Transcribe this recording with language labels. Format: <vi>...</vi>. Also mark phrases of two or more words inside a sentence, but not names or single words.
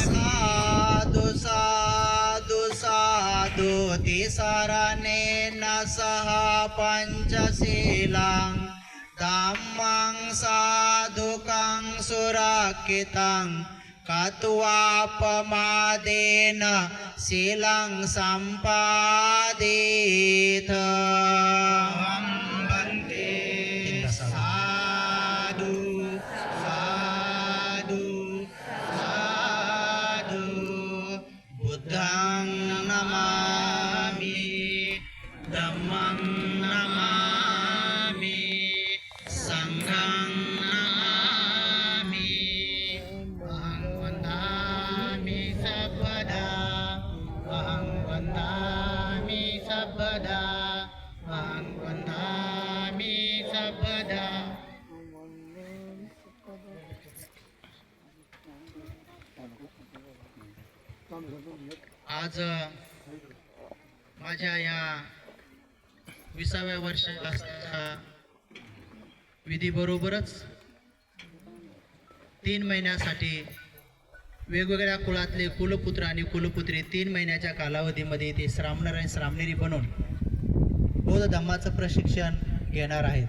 <pi>साधु साधु साधु तिसरणेन सह पञ्चशीलं धम्मं साधुकं सुरक्षितं कत्वापमादेन शीलं सम्पादेथ वन्दे साधु साधु साधु बुद्धं नमामि धम्मं नमामि संघं नमामि अहं वन्दामि सर्वदा अहं वन्दामि सर्वदा अहं वन्दामि सर्वदा</pi> <mr>आज माझ्या या 20व्या वर्षाच्या विधीबरोबरच 3 महिन्यासाठी वेगवेगळ्या कुळातले कुलपुत्र आणि कुलपुत्री 3 महिन्याच्या कालावधीमध्ये ते श्रामणर आणि श्रामणेरी बनून बौद्ध धम्माचं प्रशिक्षण घेणार आहेत.</mr>